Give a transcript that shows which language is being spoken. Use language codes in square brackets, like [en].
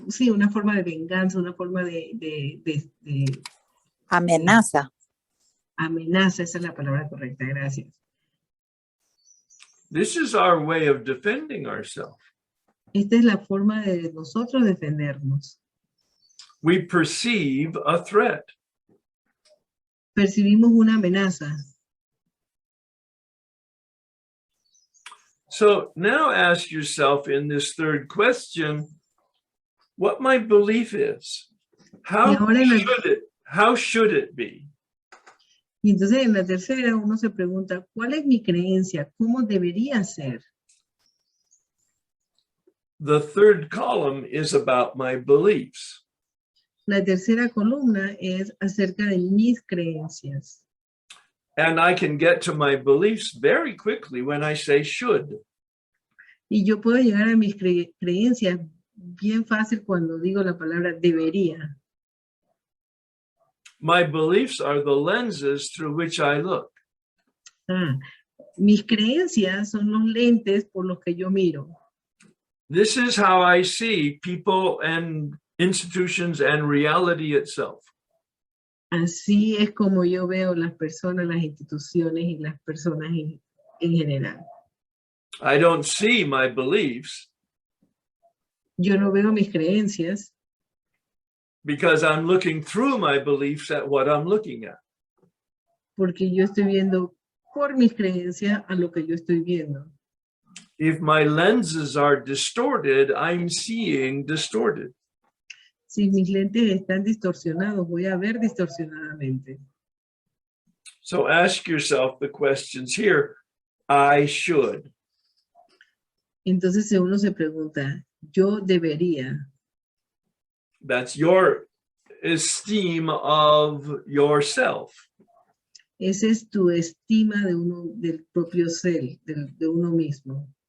[es] una forma de venganza, una forma de Amenaza. amenaza, esa es la palabra correcta, gracias. [en] This is our way of defending ourselves. [es] Esta es la forma de nosotros defendernos. [en] We perceive a threat. [es] Percibimos una amenaza. [en] So now ask yourself in this third question, what my belief is. How should it be? [es] Y entonces en la tercera uno se pregunta, ¿cuál es mi creencia? ¿Cómo debería ser? [en] The third column is about my beliefs. [es] La tercera columna es acerca de mis creencias. [en] And I can get to my beliefs very quickly when I say should. [es] Y yo puedo llegar a mis creencias bien fácil cuando digo la palabra debería. [en] My beliefs are the lenses through which I look. [es] Mis creencias son los lentes por los que yo miro. [en] This is how I see people and institutions and reality itself. [es] Así es como yo veo las personas, las instituciones y las personas en general. [en] I don't see my beliefs [es] Yo no veo mis creencias [en] because I'm looking through my beliefs at what I'm looking at. [es] porque yo estoy viendo por mis creencias a lo que yo estoy viendo. [en] If my lenses are distorted, I'm seeing distorted. [es] Si mis lentes están distorsionados, voy a ver distorsionadamente. [en] So ask yourself the questions here. I should. [es] Entonces uno se pregunta, yo debería. [en] That's your esteem of yourself. [es] Esa es tu estima del propio ser, de uno mismo.